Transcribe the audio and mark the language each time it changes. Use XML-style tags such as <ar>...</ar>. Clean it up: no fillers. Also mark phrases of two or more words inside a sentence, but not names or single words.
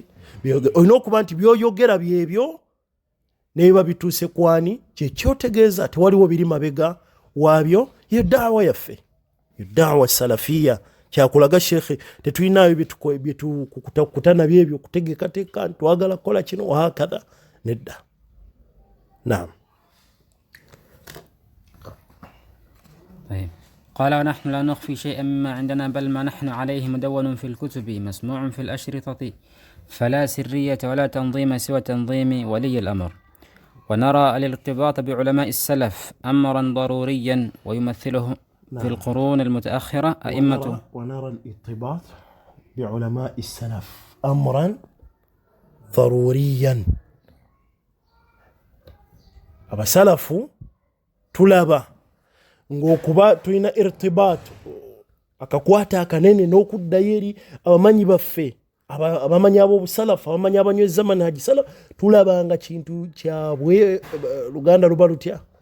<lg>Olina okuba nti byoyogera byebyo naye babituuse kwani kyekyotegeeza tewaliwo biri mabega waabyo. Yo da'wa yaffe, yo</lg> <ar>دعوة سلفية.</ar> <lg>Kyakulaga shekhe tetulinayo byetukutana byebyo kutegekateeka twagala kukola kino wahakadha, nedda. Naam.</lg> <ar>طيب. قال ونحن لا نخفي شيئا مما عندنا بل ما نحن عليه مدون في الكتب مسموع في الأشرطة، فلا سرية ولا تنظيم سوى تنظيم ولي الأمر. ونرى الارتباط بعلماء السلف أمرا ضروريا ويمثله في القرون المتأخرة أئمة. ونرى الارتباط بعلماء السلف أمرا ضروريا.</ar> <lg>abasalafu tulaba ng'okuba tulina irtibaat akakwata akanene n'okuddayo eri abamanyi baffe abamanyi ab'obusalafu abamanyi abanyweza</lg> <ar>منهج السلف,</ar> <lg>tulaba nga kintu kyabwe luganda luba lutya</lg>